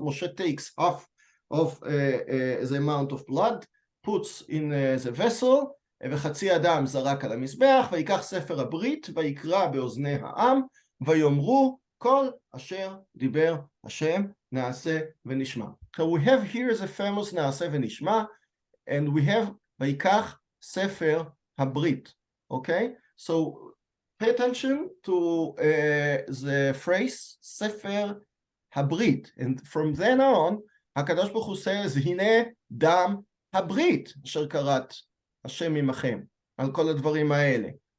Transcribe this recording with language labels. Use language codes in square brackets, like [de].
[en] Moshe takes half of the amount of blood, puts in the vessel, [he] וחצי האדם זרק על המזבח, ויקח ספר הברית, ויקרא באוזני העם, ויאמרו כל אשר דיבר השם נעשה ונשמע. [en] So we have here the famous נעשה ונשמע, and we have [he] ויקח ספר הברית. [en] Okay? So pay attention to the phrase [he] ספר הברית, [en] and from then on, [he] הקדוש ברוך הוא says, הנה דם הברית, אשר קראת השם עמכם, על כל הדברים האלה.